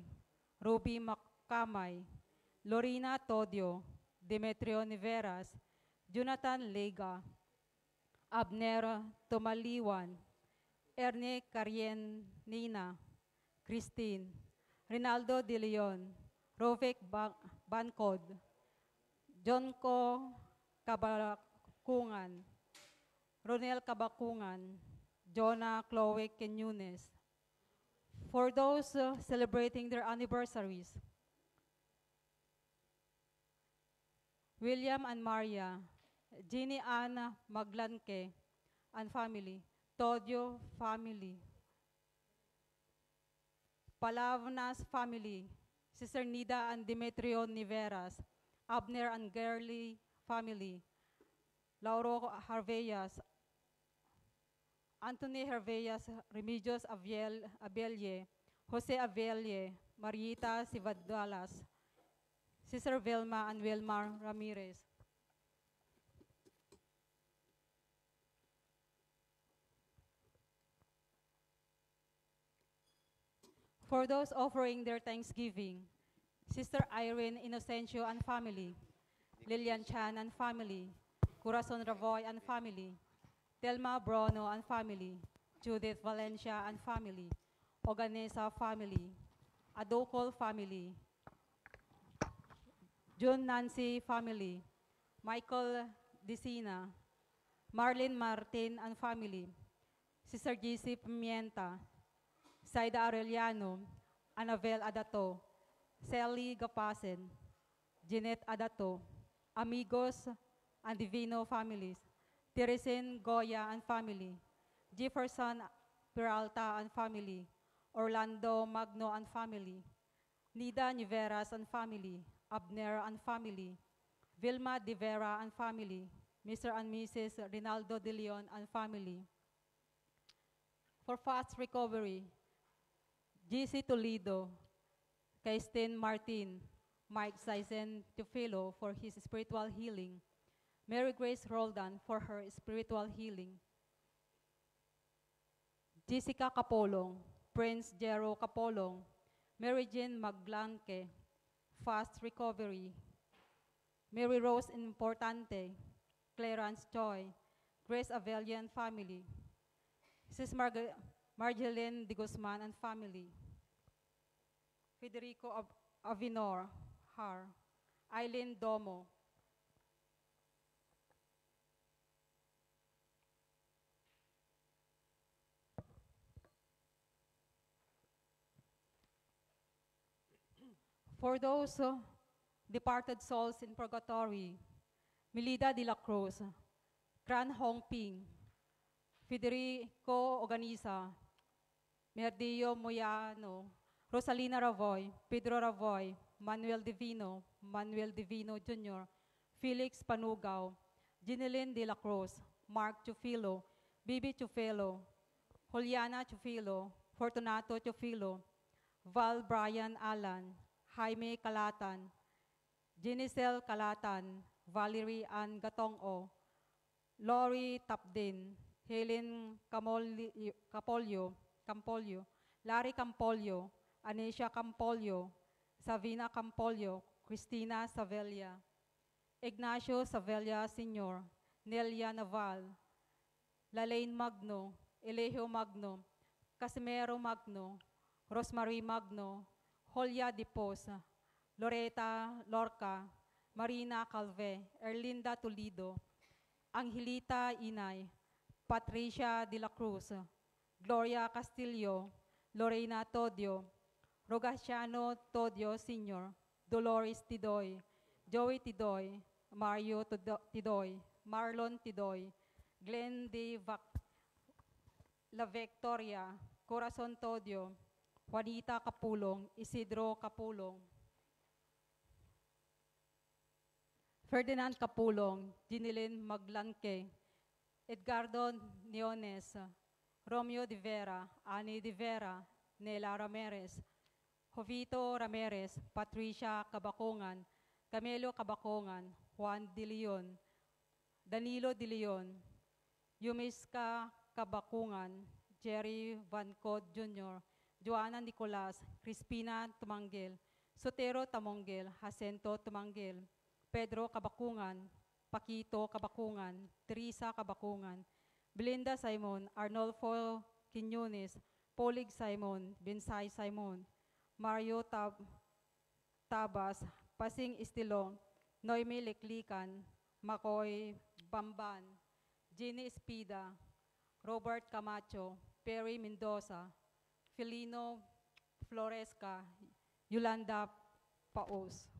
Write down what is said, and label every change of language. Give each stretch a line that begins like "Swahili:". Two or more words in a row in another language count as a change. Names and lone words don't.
English: Ruby Macamay, Lorina Todio, Demetrio Niveras, Jonathan Lega, Abner Tomaliwan, Erne Carien Nina, Christine, Rinaldo De Leon, Rovek Bancod, Jonko Kabakungan, Ronel Kabakungan, Jonah Chloe Kenyunes. For those celebrating their anniversaries, William and Maria, Jeannie Anna Maglanque and family, Todio family, Palavnas family, Sister Nida and Demetrio Niveras, Abner and Gerly family, Lauro Harveyas, Anthony Harveyas, Remedios Abelye, Jose Abelye, Mariita Sivadalas, Sister Vilma and Wilmar Ramirez. For those offering their thanksgiving, Sister Irene Inocencio and family, Lilian Chan and family, Corazon Ravoy and family, Telma Brono and family, Judith Valencia and family, Oganesa family, Adokol family, June Nancy family, Michael Dicina, Marlene Martin and family, Sister GC Pimienta, Saida Arellano, Anabel Adato, Sally Gapasen, Jeanette Adato, Amigos and Divino families, Teresin Goya and family, Jefferson Peralta and family, Orlando Magno and family, Nida Niveras and family, Abner and family, Vilma De Vera and family, Mr. and Mrs. Rinaldo De Leon and family. For fast recovery, GC Toledo, Kaistin Martin, Mike Sizen Teofilo for his spiritual healing, Mary Grace Roldan for her spiritual healing, Jessica Capolong, Prince Jero Capolong, Mary Jean Maglanque, fast recovery, Mary Rose Importante, Clarence Choi, Grace Avelian family, Mrs. Marjeline de Guzman and family, Federico Avinor, Har, Eileen Domo, for those departed souls in purgatory, Melida de la Cruz, Gran Hongping, Federico Organiza, Merdillo Moyano, Rosalina Ravoy, Pedro Ravoy, Manuel Divino Jr., Felix Panugao, Ginelyn de la Cruz, Mark Chufilo, Bibi Chufilo, Juliana Chufilo, Fortunato Chufilo, Val Brian Alan, Jaime Calatan, Jenicel Calatan, Valerie Ann Gatongo, Lori Tapdin, Helen Campolio, Larry Campolio, Anesia Campolio, Savina Campolio, Cristina Savelia, Ignacio Savelia Sr., Nelia Naval, Lalaine Magno, Elehio Magno, Casimero Magno, Rosemary Magno, Julia Diposa, Loreta Lorca, Marina Calve, Erlinda Toledo, Angelita Inay, Patricia de la Cruz, Gloria Castillo, Lorena Todio, Rogaciano Todio Sr., Dolores Tidoy, Joey Tidoy, Mario Tidoy, Marlon Tidoy, Glenn La Victoria, Corazon Todio, Juanita Capulong, Isidro Capulong, Ferdinand Capulong, Ginilin Maglanque, Edgardo Niones, Romeo de Vera, Ani de Vera, Nela Ramirez, Jovito Ramirez, Patricia Cabacongan, Camilo Cabacongan, Juan De Leon, Danilo De Leon, Yumiska Cabacongan, Jerry Van Cod Jr., Joanna Nicolas, Crispina Tumangil, Sotero Tamongil, Jacinto Tumangil, Pedro Cabacongan, Paquito Cabacongan, Teresa Cabacongan, Belinda Simon, Arnolfo Quiñones, Polig Simon, Binsay Simon, Mario Tabas, Pasing Istilong, Noemi Leklikan, Makoy Bamban, Ginny Espida, Robert Camacho, Perry Mendoza, Felino Floresca, Yolanda Paos.